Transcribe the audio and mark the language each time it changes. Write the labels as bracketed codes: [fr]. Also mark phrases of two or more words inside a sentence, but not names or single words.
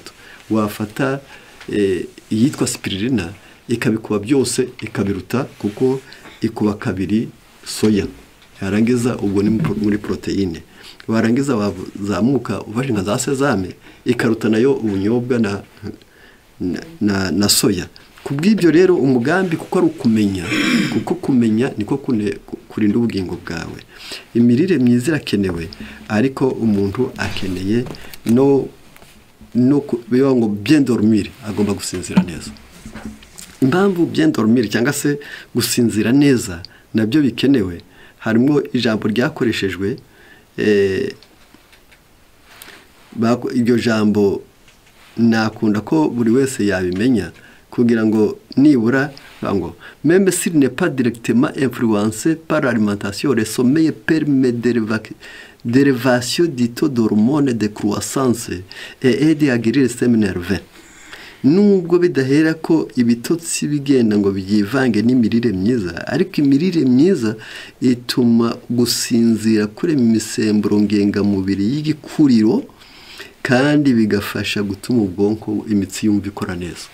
[rw] Wafata yitwa spirulina ikabikuba byose ikabiruta, kuko ikuba kabiri soya, yarangiza ubwo ni muri proteine, warangiza wazamuka ufashe nka za sezame ikaruta nayo ubunyobwa na soya. Kubw'ibyo rero umugambi kuko ari ukumenya, kuko kumenya niko kurinda ubugingo bwawe. Imirire myiza irakenewe, ariko umuntu akeneye no biba ngo [fr] bien dormir, [rw] agomba gusinzira neza. [fr] Impamvu bien dormir [rw] cyangwa se gusinzira neza nabyo bikenewe, harimo ijambo ryakoreshejwe, iryo jambo nakunda ko buri wese yabimenya kugira ngo nibura ngo [fr] même s'il n'est pas directement influencé par l'alimentation, le sommeil permet d'élévation du taux d'hormones de croissance et aide à guérir le système nerveux. [rw] Nubwo bidahera ko ibitotsi bigenda ngo byivange n'imirire myiza, ariko imirire myiza ituma gusinzira kure imisemburo ngengamubiri y'igikuriro, kandi bigafasha gutuma ubwonko imitsi yumva ikora neza.